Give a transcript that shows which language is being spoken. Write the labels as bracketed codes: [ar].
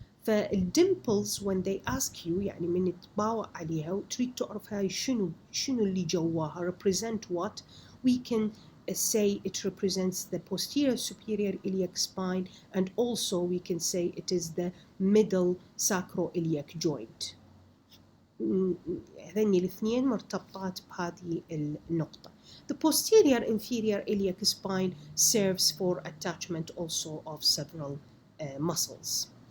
[en] فالdimples when they ask you [ar] يعني من تباوع عليها وتريد تعرف هاي شنو اللي جواها [en] represent what, we can say it represents the posterior superior iliac spine and also we can say it is the middle sacroiliac joint. [ar] هذني الاثنين مرتبطات بهذه النقطة. [en] The posterior inferior iliac spine serves for attachment also of several muscles.